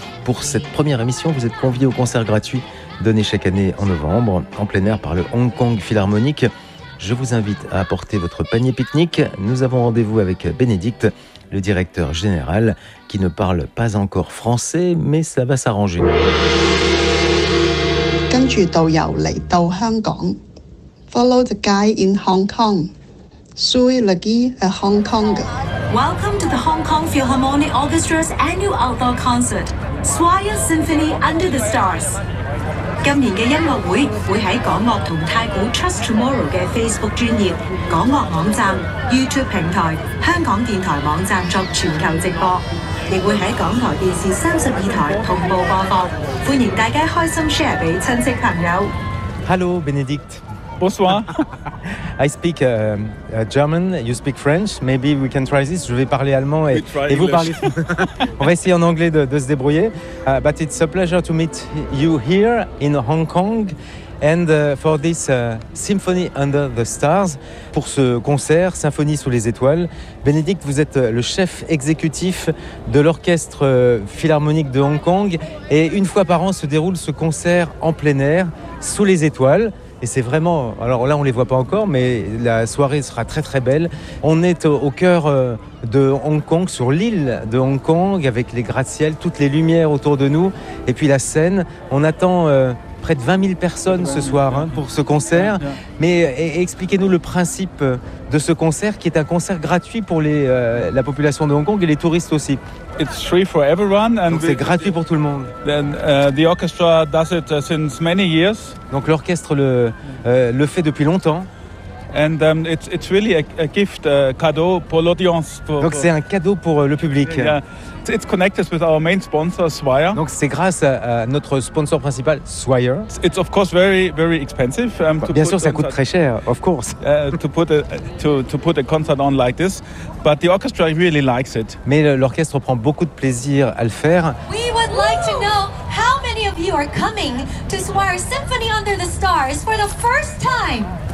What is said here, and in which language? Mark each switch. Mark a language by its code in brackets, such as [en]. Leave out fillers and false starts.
[fr] Pour cette première émission, vous êtes conviés au concert gratuit donné chaque année en novembre, en plein air par le Hong Kong Philharmonique. Je vous invite à apporter votre panier pique-nique. Nous avons rendez-vous avec Bénédicte, le directeur général, qui ne parle pas encore français, mais ça va s'arranger. [en] Follow the guy in Hong Kong. [fr] Suivez le guide à Hong Kong. [en] Welcome to the Hong Kong Philharmonic Orchestra's annual outdoor concert, Swire Symphony Under the Stars. [zh] 今年的音乐会会在港乐和太古 Trust Tomorrow 的 Facebook 专页, 港乐网站, YouTube 平台, 香港电台网站作全球直播, 亦会在港台电视 32台 同步播放, 欢迎大家开心share给亲戚朋友. [en] Hello, Benedict. [fr] Bonsoir. [en] I speak German, you speak French. Maybe we can try this. [fr] Je vais parler allemand et, [en] we'll [fr] et vous parlez. On va essayer en anglais de se débrouiller. [en] But it's a pleasure to meet you here in Hong Kong and for this Symphony Under the Stars. [fr] Pour ce concert, Symphonie sous les étoiles, Bénédicte, vous êtes le chef exécutif de l'Orchestre Philharmonique de Hong Kong. Et une fois par an se déroule ce concert en plein air, sous les étoiles. Et c'est vraiment, alors là on les voit pas encore, mais la soirée sera très très belle. On est au cœur de Hong Kong, sur l'île de Hong Kong, avec les gratte-ciels, toutes les lumières autour de nous, et puis la scène. On attend près de 20 000 personnes ce soir hein, pour ce concert. Mais expliquez-nous le principe de ce concert, qui est un concert gratuit pour la population de Hong Kong et les touristes aussi. [en] It's free for everyone, [fr] and donc c'est gratuit pour tout le monde. [en] Then the orchestra does it since many years. [fr] Donc l'orchestre le fait depuis longtemps. [en] And it's really a gift, a cadeau pour l'audience. [fr] Donc c'est un cadeau pour le public. [en] Yeah. It's connected with our main sponsor, Swire. [fr] Donc c'est grâce à notre sponsor principal, Swire. [en] It's of course very very expensive. [fr] Bien sûr, ça coûte très cher, [en] of course. To put a concert on like this, but the orchestra really likes it. [fr] Mais l'orchestre prend beaucoup de plaisir à le faire. [en] We would like to know how many of you are coming to Swire Symphony Under the Stars for the first time.